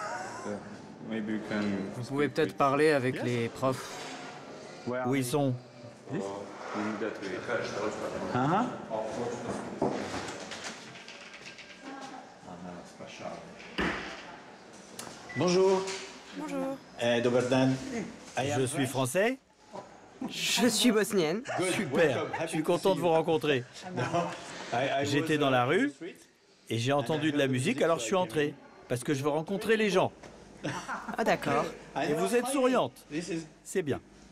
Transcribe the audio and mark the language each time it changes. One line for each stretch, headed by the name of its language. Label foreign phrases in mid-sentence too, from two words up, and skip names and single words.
French: Vous pouvez peut-être parler avec les profs. Où ils sont? Bonjour. Bonjour.
Bosnian: Dobar dan.
French: Je suis français. Je suis bosnienne. Super, je suis content de vous rencontrer. J'étais dans la rue et j'ai entendu de la musique, alors je suis entré. Parce que je veux rencontrer les gens. Ah d'accord. Et vous êtes souriante. C'est bien.